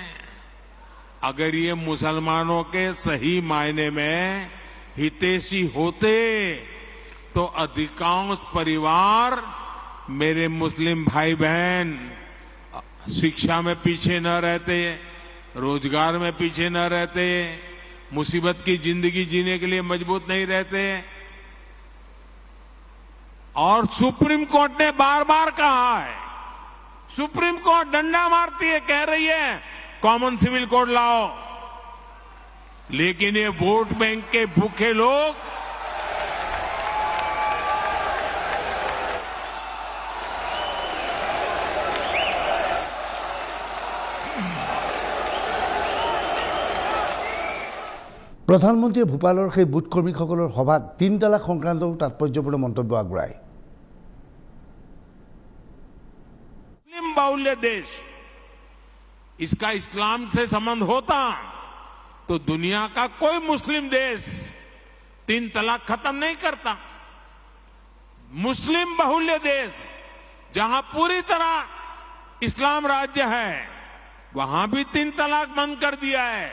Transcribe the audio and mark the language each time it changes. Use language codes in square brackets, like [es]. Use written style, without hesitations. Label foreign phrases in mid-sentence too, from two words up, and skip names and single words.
[hi] अगर ये मुसलमानों के सही मायने में हितैषी होते तो अधिकांश परिवार मेरे मुस्लिम भाई बहन शिक्षा में पीछे न रहते, रोजगार में पीछे न रहते, मुसीबत की जिंदगी जीने के लिए मजबूत नहीं रहते। और सुप्रीम कोर्ट ने बार बार कहा है, सुप्रीम कोर्ट डंडा मारती है, कह रही है [en] common civil code [hi] लाओ, लेकिन ये [en] vote bank [hi] के भूखे लोग [as] প্ৰধানমন্ত্ৰীয়ে ভূপালৰ সেই বুথ কৰ্মীসকলৰ সভাত ৩ তালাক সংক্ৰান্তও তাৎপৰ্যপূৰ্ণ মন্তব্য আগবঢ়ায়। [hi] मुस्लिम बाहुल्य देश, इसका इस्लाम से संबंध होता तो दुनिया का कोई मुस्लिम देश 3 तलाक खत्म नहीं करता। मुस्लिम बाहुल्य देश जहां पूरी तरह इस्लाम राज्य है, वहां भी 3 तलाक बंद कर दिया है।